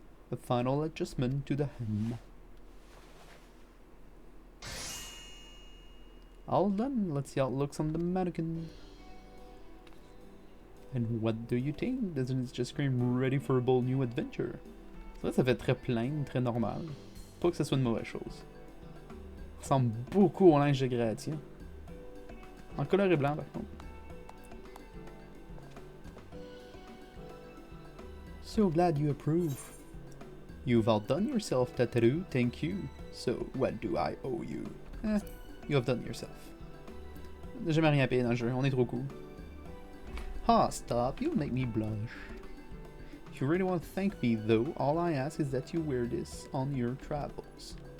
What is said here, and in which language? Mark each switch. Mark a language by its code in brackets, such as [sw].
[en] A final adjustment to the hem. All done. Let's see how it looks on the mannequin. And what do you think? Doesn't it just scream ready for a bold new adventure? [fr] Ça fait très plain, très normal. Pas que ce soit une mauvaise chose. Ça ressemble beaucoup au linge de Gratia. En couleur et blanc, par contre. [en] So glad you approve. You've outdone yourself, Tataru, thank you. So, what do I owe you? You have done yourself. [fr] J'ai jamais rien payé dans le jeu, on est trop cool. [en] Ah, stop, you'll make me blush. If you really want to thank me, though, all I ask is that you wear this on your travels.